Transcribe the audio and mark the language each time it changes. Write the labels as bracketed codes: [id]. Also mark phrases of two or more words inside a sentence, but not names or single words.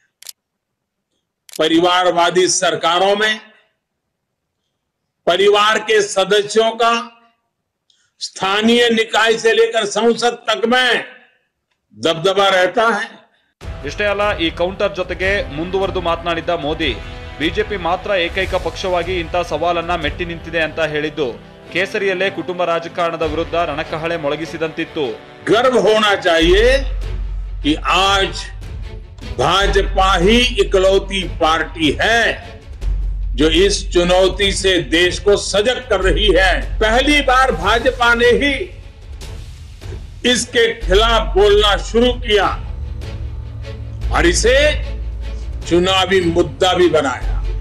[hi] परिवारवादी सरकारों में परिवार के सदस्यों का स्थानीय निकाय से लेकर संसद तक में दबदबा रहता है। [kn] ಇಷ್ಟೇ ಅಲ್ಲ, ಈ ಕೌಂಟರ್ ಜೊತೆಗೆ ಮುಂದುವರೆದು ಮಾತನಾಡಿದ್ದ ಮೋದಿ ಬಿಜೆಪಿ ಮಾತ್ರ ಏಕೈಕ ಪಕ್ಷವಾಗಿ ಇಂಥ ಸವಾಲನ್ನ ಮೆಟ್ಟಿ ನಿಂತಿದೆ ಅಂತ ಹೇಳಿದ್ದು ಕೇಸರಿಯಲ್ಲೇ ಕುಟುಂಬ ರಾಜಕಾರಣದ ವಿರುದ್ಧ ರಣಕಹಳೆ ಮೊಳಗಿಸಿದಂತಿತ್ತು. [hi] गर्व होना चाहिए कि आज भाजपा ही इकलौती पार्टी है जो इस चुनौती से देश को सजग कर रही है। पहली बार भाजपा ने ही इसके खिलाफ बोलना शुरू किया और इसे चुनावी मुद्दा भी बनाया।